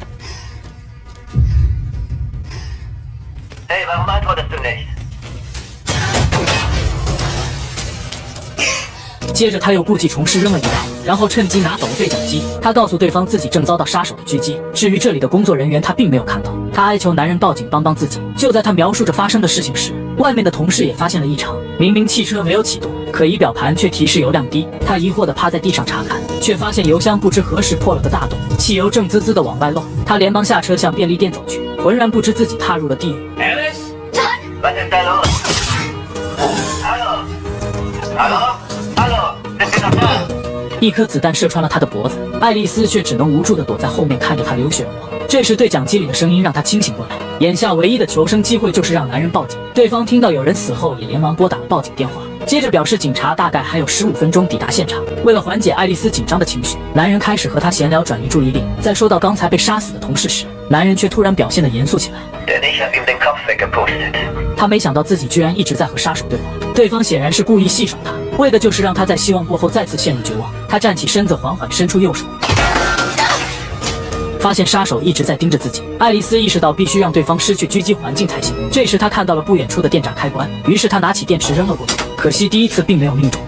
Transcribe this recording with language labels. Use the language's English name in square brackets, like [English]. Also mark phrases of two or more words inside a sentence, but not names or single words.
[German] Hey, warum antwortest du nicht? [Chinese] 接着他又故技重施扔了一刀，然后趁机拿走了对讲机。他告诉对方自己正遭到杀手的狙击，至于这里的工作人员他并没有看到。他哀求男人报警帮帮自己。就在他描述着发生的事情时，外面的同事也发现了异常，明明汽车没有启动，可仪表盘却提示油量低。他疑惑地趴在地上查看，却发现油箱不知何时破了个大洞，汽油正滋滋地往外漏。他连忙下车向便利店走去，浑然不知自己踏入了地狱。 [German] Was ist da los? Hallo? Hallo? Hallo? Sind wir noch da? [Chinese] 一颗子弹射穿了他的脖子，爱丽丝却只能无助地躲在后面看着他流血而亡。这时对讲机里的声音让他清醒过来，眼下唯一的求生机会就是让男人报警。对方听到有人死后，也连忙拨打了报警电话，接着表示警察大概还有15分钟抵达现场。为了缓解爱丽丝紧张的情绪，男人开始和她闲聊，转移注意力。在说到刚才被杀死的同事时，男人却突然表现得严肃起来。 [German] Denn ich hab ihm den Kopf weggepustet. [Chinese] 他没想到自己居然一直在和杀手对话，对方显然是故意戏耍他，为的就是让他在希望过后再次陷入绝望。他站起身子，缓缓伸出右手，发现杀手一直在盯着自己。爱丽丝意识到必须让对方失去狙击环境才行。这时她看到了不远处的电闸开关，于是她拿起电池扔了过去，可惜第一次并没有命中。